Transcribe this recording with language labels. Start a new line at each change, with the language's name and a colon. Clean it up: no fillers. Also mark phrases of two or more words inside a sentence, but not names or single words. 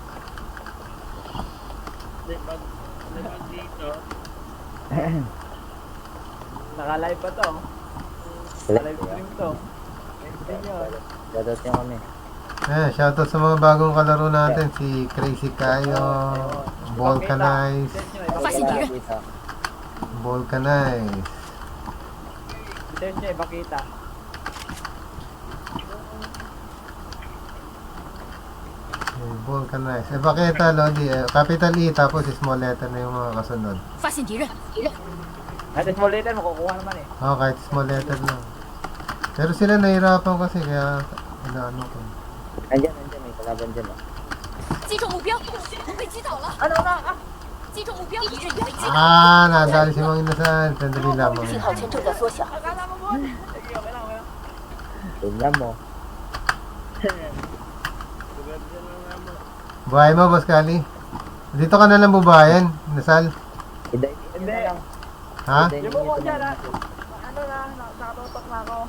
Filipino: Naka-live pa to. Naka-
English: live stream
Filipino: to. Shoutout nyo kami. Shoutout sa mga bagong kalaro natin. Si Crazy Kayo, Volcanize,
Chinese: 发现敌人，
Filipino: Volcanize. Details niya, ipakita. Volcanize. Pakita, Lodi.
English: Capital E,
Filipino: tapos
English: small letter
Filipino: na yung mga kasunod.
Chinese: 发现敌人，
Filipino: At
English: small letter,
Filipino: makukuha naman eh. Kahit
English: small letter
Filipino: lang. Pero sila nahirapan kasi, kaya ano ko. Andyan, may kalaban dyan oh.
Chinese: 击中目标，我被击倒了，
Filipino: Ano na?
Chinese: 击中目标，敌人已被击倒，
Filipino: Nadali si Mang Inasal. Sandali lamang.
Chinese: 信号圈正在缩小，
Filipino: Akala mo mo. Sige, okay lang, okay lang. Tingnan mo. Buhay mo, Boss Kali. Dito ka na lang bubayan, Inasal. Hindi. Hindi. Ha? Yung mo ko dyan ha. Ano na, nakatutok na ako.